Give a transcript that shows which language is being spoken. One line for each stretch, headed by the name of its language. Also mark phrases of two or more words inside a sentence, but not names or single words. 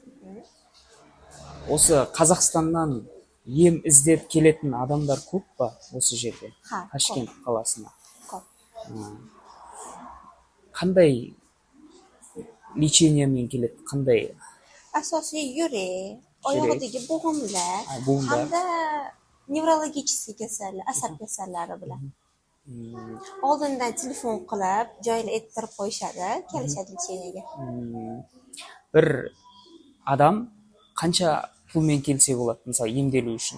Kazakh: Осы Қазақстаннан ем іздеп келетін адамдар көп па осы жерде? Ташкент қаласына. Көп. Қандай лечениемен келеді? Қандай?
Uzbek: Asosiy yürek, oyog'idagi bo'g'imlar hamda nevrologik kasallar, asab kasallari bilan. Oldindan telefon qilib, joyini ayttirib qo'yishadi, kelishadi lecheniyaga. Bir adam qancha pulmen kelsa bo'ladi, misol emdelu uchun?